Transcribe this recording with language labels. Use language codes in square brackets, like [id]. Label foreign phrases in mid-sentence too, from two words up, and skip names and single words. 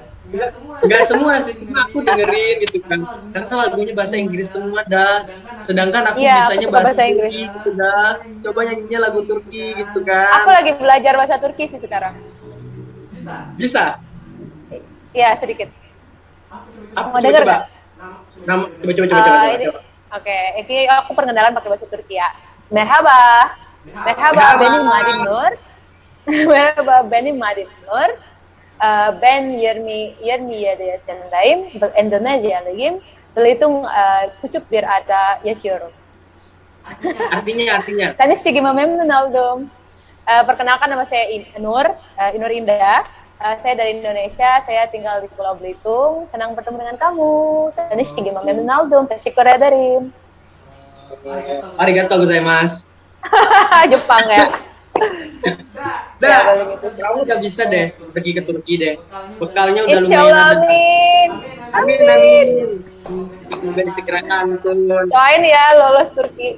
[id] Enggak semua sih, cuma aku dengerin gitu kan, karena lagunya bahasa Inggris semua dah, sedangkan aku bisanya bahasa Turki gitu dah, coba nyanyinya lagu Turki gitu kan. Aku lagi belajar bahasa Turki sih sekarang. Bisa? Iya, sedikit. Mau denger nggak? Coba. Oke, ini aku perkenalan pakai bahasa Turki ya. [tr] Merhaba benim adım Nur. Merhaba benim adım Nur. Ben 27 yaşındayım. Endonezyalıyım. Belitung küçük bir ada yaşıyorum. [id] Artinya. [tr] Tanıştığıma memnun oldum. [id] Perkenalkan nama saya Nur Indah. Saya dari Indonesia, saya tinggal di Pulau Belitung. Senang bertemu dengan kamu. [tr] Tanishigima memnun oldum. Tashikure ederim. [ja] Arigatou gozaimasu. [id] Jepang ya. Kamu udah bisa deh pergi ke Turki deh. Bekalnya udah lumayan. Insyaallah, amin. Semoga disegerakan langsung. Doain ya lolos Turki.